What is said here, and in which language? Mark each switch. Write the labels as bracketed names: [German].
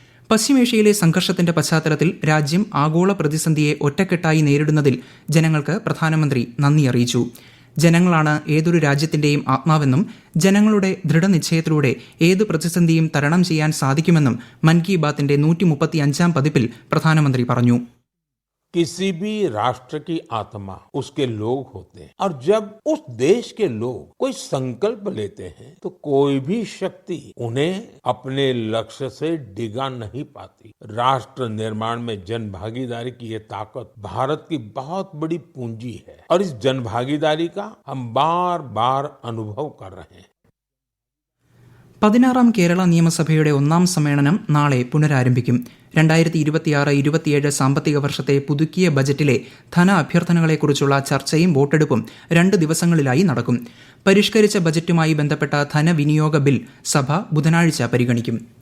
[Malayalam] പശ്ചിമേഷ്യയിലെ സംഘർഷത്തിന്റെ പശ്ചാത്തലത്തിൽ രാജ്യം ആഗോള പ്രതിസന്ധിയെ ഒറ്റക്കെട്ടായി നേരിടുന്നതിൽ ജനങ്ങൾക്ക് പ്രധാനമന്ത്രി നന്ദി അറിയിച്ചു. ജനങ്ങളാണ് ഏതൊരു രാജ്യത്തിന്റെയും ആത്മാവെന്നും ജനങ്ങളുടെ ദൃഢനിശ്ചയത്തിലൂടെ ഏത് പ്രതിസന്ധിയും തരണം ചെയ്യാൻ സാധിക്കുമെന്നും മൻ കി ബാത്തിന്റെ 135ാം പതിപ്പിൽ പ്രധാനമന്ത്രി പറഞ്ഞു. [Hindi] किसी भी राष्ट्र की आत्मा उसके लोग होते हैं और जब उस देश के लोग कोई संकल्प लेते हैं तो कोई भी शक्ति उन्हें अपने लक्ष्य से डिगा नहीं पाती. राष्ट्र निर्माण में जन भागीदारी की ये ताकत भारत की बहुत बड़ी पूंजी है और इस जन भागीदारी का हम बार बार अनुभव कर रहे हैं. [Malayalam] 16ാം കേരള നിയമസഭയുടെ 1ാം സമ്മേളനം നാളെ പുനരാരംഭിക്കും. 2026-27 സാമ്പത്തിക വർഷത്തെ പുതുക്കിയ ബജറ്റിലെ ധന അഭ്യർത്ഥനകളെക്കുറിച്ചുള്ള ചർച്ചയും വോട്ടെടുപ്പും 2 ദിവസങ്ങളിലായി നടക്കും. പരിഷ്കരിച്ച ബജറ്റുമായി ബന്ധപ്പെട്ട ധനവിനിയോഗ ബിൽ സഭ ബുധനാഴ്ച പരിഗണിക്കും.